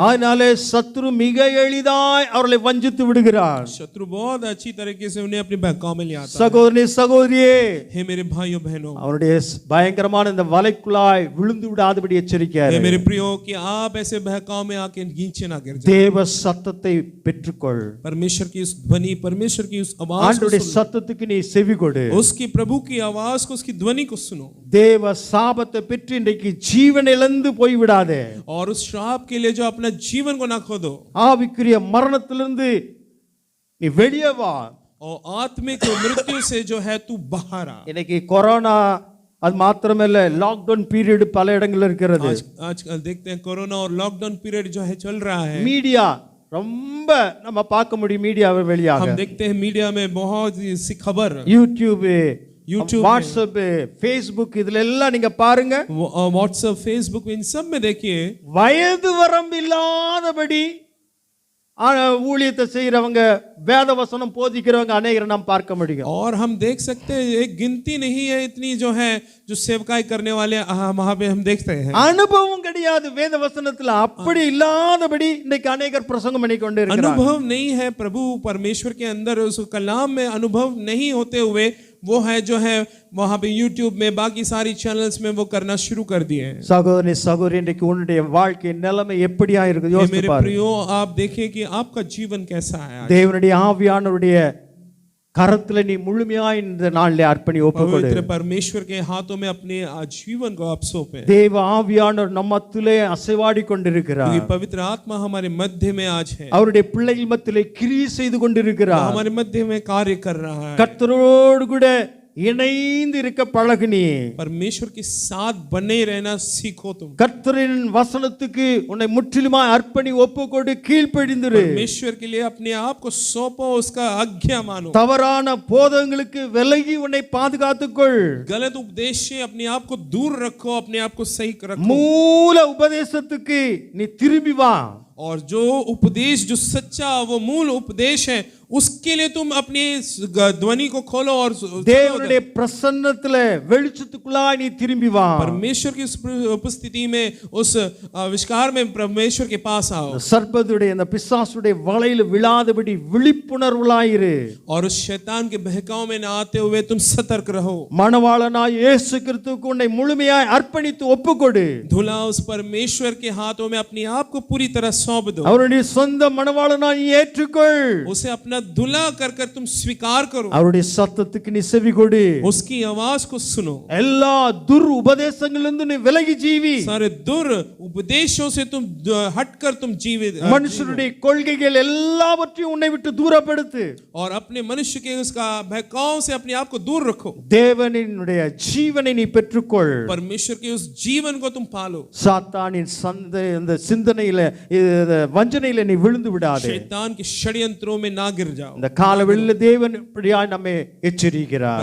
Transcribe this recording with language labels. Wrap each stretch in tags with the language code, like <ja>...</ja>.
<ta>அதனாலே சத்துரு மிக எளிதாய் அவர்களை வஞ்சித்து விடுகிறார்.</ta> <hi>शत्रु बहुत अच्छी तरीके से उन्हें अपने बहकावे में ले आता है.</hi> <ta>சகோதரி சகோதரியே,</ta> <hi>हे मेरे भाइयों बहनों,</hi> <ta>அவருடைய பயங்கரமான இந்த வலைக்குள்ளாய் விழுந்து விடாதபடி எச்சரிக்கிறார்.</ta> <hi>हे मेरे प्रियो कि आप ऐसे बहकाव में आके नीचे ना गिर जाएं.</hi> <ta>தேவ சத்தத்தை பெற்றுக்கொள்.</ta> <hi>परमेश्वर की उस ध्वनि, परमेश्वर की उस आवाज को</hi> <ta>ஆண்டவருடைய</ta> <hi>सुनो.</hi> <ta>சத்தத்துக்கு நீ செவி கொடு.</ta> <hi>उसकी प्रभु की आवाज को, उसकी ध्वनि को सुनो.</hi> <ta>தேவ சாபத்தை பெற்று இன்றைக்கு ஜீவன் இழந்து போய் விடாதே.</ta> <hi>और उस श्राप के लिए जो अपना जीवन को ना खो दो.</hi> <ta>ஆவிக்குரிய மரணத்திலிருந்து நீ வெளியே வா.</ta> <hi>और आत्मिक मृत्यु से जो है तू बाहर आ.</hi> <ta>இன்னைக்கு கொரோனா அது மாத்திரமல்ல, லாக்டவுன் பீரியட் பல இடங்கள்ல இருக்கிறது.</ta> <hi>आजकल देखते हैं कोरोना और लॉकडाउन पीरियड जो है चल रहा है.</hi> <ta>மீடியா ரொம்ப நம்ம பார்க்க முடியும். மீடியாவை வழியாக</ta> <hi>हम देखते हैं मीडिया में बहुत सी खबर,</hi> <ta>யூடியூப்,</ta> <hi>YouTube,</hi> <ta>வாட்ஸ்அப், ஃபேஸ்புக், இதுல எல்லாம் நீங்க பாருங்க.</ta> <hi>व्हाट्सएप, फेसबुक, इन सब में देखिए</hi> <ta>வயது வரம்பு இல்லாதபடி ஊழியத்தை செய்யறவங்க, வேத வசனம் போதிக்கிறவங்க அநேகரை நாம் பார்க்க முடியும்.</ta> <hi>और हम देख सकते हैं, एक गिनती नहीं है इतनी जो है जो सेवकाई करने वाले वहां पे हम देखते हैं.</hi> <ta>அனுபவம் கிடையாது வேத வசனத்துல. அப்படி இல்லாதபடி இன்னைக்கு அநேகர் பிரசங்கம் பண்ணி கொண்டு இருக்கிறாங்க.</ta> <hi>अनुभव नहीं है प्रभु परमेश्वर के अंदर, उस कलाम में अनुभव नहीं होते हुए वो है जो है वहां पे YouTube में, बाकी सारी चैनल्स में वो करना शुरू कर दिए हैं.</hi> <ta>சகோதரி சகோதரி, இன்றைக்கு உன்னுடைய வாழ்க்கை நிலைமை எப்படியா இருக்குது யோசித்து</ta> <hi>मेरे</hi> <ta>பாருங்க.</ta> <hi>प्रियो, आप देखिए कि आपका जीवन कैसा है.</hi> <ta>தேவனுடைய ஆவியானவருடைய கரத்துல நீ முழுமையாய் இந்த நாளிலே அர்ப்பணி ஒப்புக்கொடு.</ta> <hi>पवित्र परमेश्वर के हाथों में अपने जीवन को आप सौंपें.</hi> <ta>தேவ ஆவியானவர் நம்மத்திலே அசைவாடி கொண்டிருக்கிறார்.</ta> <hi>क्योंकि पवित्र आत्मा हमारे मध्य में आज है.</hi> <ta>அவருடைய பிள்ளைகள் மத்தியிலே கிரியை செய்து கொண்டிருக்கிறார்.</ta> <hi>हमारे मध्य में कार्य कर रहा है.</hi> <ta>கர்த்தரோடு கூட இணைந்து இருக்க பழகுனி.</ta> <hi>परमेश्वर के साथ बने रहना सीखो तुम.</hi> <ta>கர்த்தரின் வசனத்துக்கு உன்னை முற்றிலுமாய் அர்ப்பணி ஒப்புக்கொடு, கீழ்ப்படிந்திரு.</ta> <hi>परमेश्वर के लिए अपने आप को सौंपो, उसका आज्ञा मानो.</hi> <ta>தவறான போதங்களுக்கு விலகி உன்னை பாதுகாத்துக்கொள்.</ta> <hi>गलत उपदेश से अपने आप को दूर रखो, अपने आप को सही रखो.</hi> <ta>மூல உபதேசத்துக்கு நீ திரும்பி வா.</ta> <hi>और जो उपदेश, जो सच्चा वो मूल उपदेश है, उसके लिए तुम अपनी ध्वनि को खोलो और</hi> <ta>தேவனுடைய பிரசன்னத்துல வெளிச்சத்துக்குள்ளாய் நீ திரும்பி வா.</ta> <hi>परमेश्वर की उपस्थिति में, उस आविष्कार में परमेश्वर के पास आओ.</hi> <ta>சர்ப்பத்துடைய அந்த பிசாசுடைய வலையில விழாதபடி விழிப்புணர்வுளாயிரு.</ta> <hi>और उस शैतान के बहकाव में ना आते हुए तुम सतर्क रहो.</hi> <ta>மணவாளனாய் இயேசு கிறிஸ்துவுக்கு உன்னை முழுமையாய் அர்ப்பணித்து ஒப்புக்கொடு.</ta> <hi>धुला उस परमेश्वर के हाथों में अपने आप को पूरी तरह सौंप दो.</hi> <ta>அவருடைய சொந்த மணவாளனாய் ஏற்றுக்கொள்.</ta> <hi>उसे अपना दुल्हा कर कर तुम स्वीकार करो.</hi> <ta>அவருடைய சத்தத்துக்கு நீ செவி கொடு.</ta> <hi>उसकी आवाज को सुनो.</hi> <ta>எல்லா துர் உபதேசங்களிலிருந்து நீ விலகி ஜீவி.</ta> <hi>सारे दुर उपदेशों से तुम हटकर तुम जीवित.</hi> <ta>மனுஷருடைய கொள்கைகள் எல்லாவற்றையும் உன்னை விட்டு தூரப்படுத்து.</ta> <hi>और अपने मनुष्य के उसका बहकाव से अपने आप को दूर रखो.</hi> <ta>தேவனுடைய ஜீவனை நீ பெற்றுக்கொள்.</ta> <hi>परमेश्वर के उस जीवन को तुम पालो.</hi> <ta>சாத்தானின் அந்த சிந்தனையில வஞ்சனையில நீ விழுந்து விடாதே.</ta> <hi>शैतान के षड्यंत्रों में ना गिर जाओ.</hi> <ta>இந்த காலவெளியில தேவன் இப்படியாய் நம்மை எச்சரிக்கிறார்.</ta>